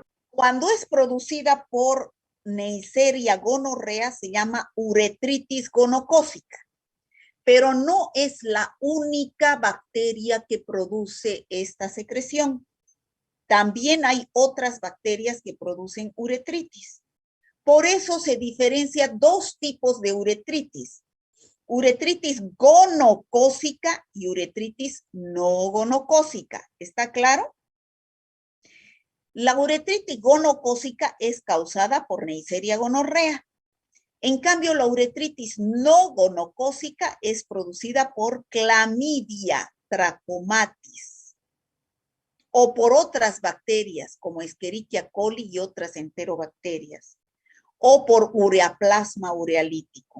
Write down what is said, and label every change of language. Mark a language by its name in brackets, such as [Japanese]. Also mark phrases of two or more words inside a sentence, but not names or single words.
[Spanish] cuando es producida por Neisseria gonorrea se llama uretritis gonocócica, pero no es la única bacteria que produce esta secreción. También hay otras bacterias que producen uretritis. Por eso se diferencia dos tipos de uretritis. Uretritis gonocócica y uretritis no gonocócica. ¿Está claro? La uretritis gonocócica es causada por Neisseria gonorrea. En cambio, la uretritis no gonocócica es producida por Clamidia trachomatis o por otras bacterias como Escherichia coli y otras enterobacterias o por Ureaplasma urealítico.